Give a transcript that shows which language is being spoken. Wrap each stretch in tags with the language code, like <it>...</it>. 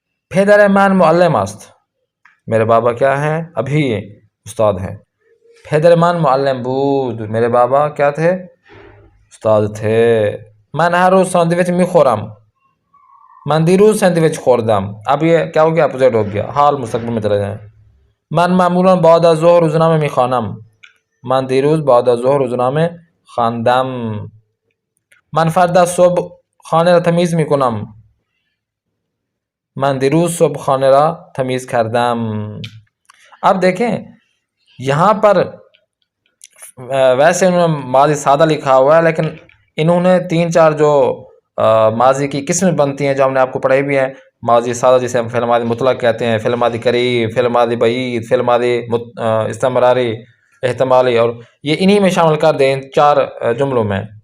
<fa>پدر من معلم است،</fa> <ur>میرے بابا کیا ہیں؟ ابھی استاد ہیں.</ur> <fa>پدر من معلم بود،</fa> <ur>میرے بابا کیا تھے؟ استاد تھے.</ur> <fa>من ہر روز سینڈوچ میخورم، من دیروز سینڈوچ خوردم.</fa> <ur>اب یہ کیا ہو گیا؟ اپوزٹ ہو گیا، حال مستقبل میں چلے جائیں.</ur> <fa>من معمولا بعد از ظهر روزنامه میخوانم، من دیروز بعد از ظهر روزنامه خواندم. من فردا صبح خانه را تمیز میکنم، من دیروز صبح خانه را تمیز کردم.</fa> <ur>اب دیکھیں یہاں پر ویسے انہوں نے ماضی سادہ لکھا ہوا ہے، لیکن انہوں نے 3-4 جو ماضی کی قسمیں بنتی ہیں جو ہم نے آپ کو پڑھائی بھی ہیں. ماضی سادہ جسے ہم فعل ماضی مطلق کہتے ہیں، فعل ماضی قریب، فعل ماضی بعید، فعل ماضی استمراری، احتمالی، اور یہ انہی میں شامل کر دیں ان 4 جملوں میں.</ur>